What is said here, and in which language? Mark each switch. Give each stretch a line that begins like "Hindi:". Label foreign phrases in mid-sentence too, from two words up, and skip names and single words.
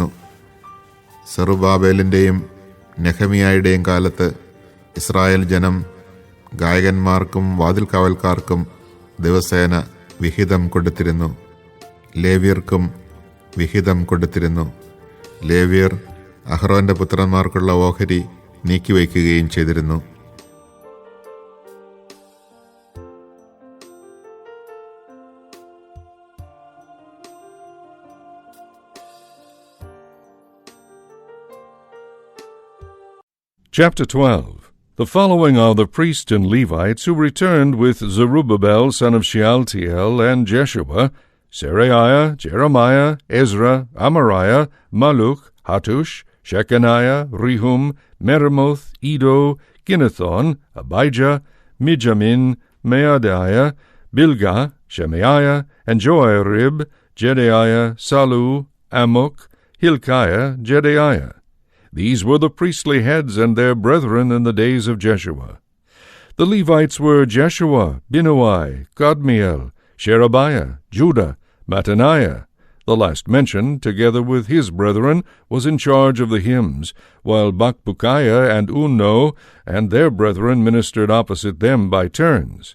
Malayalam: സെറുബാബേലിൻ്റെയും നെഹമിയായുടെയും കാലത്ത് ഇസ്രായേൽ ജനം ഗായകന്മാർക്കും വാതിൽ കാവൽക്കാർക്കും ദിവസേന വിഹിതം കൊടുത്തിരുന്നു. ലേവ്യർക്കും വിഹിതം കൊടുത്തിരുന്നു. ലേവ്യർ അഹ്റോന്റെ പുത്രന്മാർക്കുള്ള ഓഹരി നീക്കിവയ്ക്കുകയും ചെയ്തിരുന്നു.
English: Chapter 12. The following are the priests and Levites who returned with Zerubbabel son of Shealtiel and Jeshua, Seraiah, Jeremiah, Ezra, Amariah, Malluch, Hattush, Shechaniah, Rehum, Meremoth, Iddo, Ginnethon, Abijah, Mijamin, Maadiah, Bilgah, Shemaiah, and Joarib, Jedaiah, Salu, Amok, Hilkiah, Jedaiah. These were the priestly heads and their brethren in the days of Jeshua. The Levites were Jeshua, Binnui, Kadmiel, Sherebiah, Judah, Mattaniah. The last mentioned, together with his brethren, was in charge of the hymns, while Bakbukiah and Unno and their brethren ministered opposite them by turns.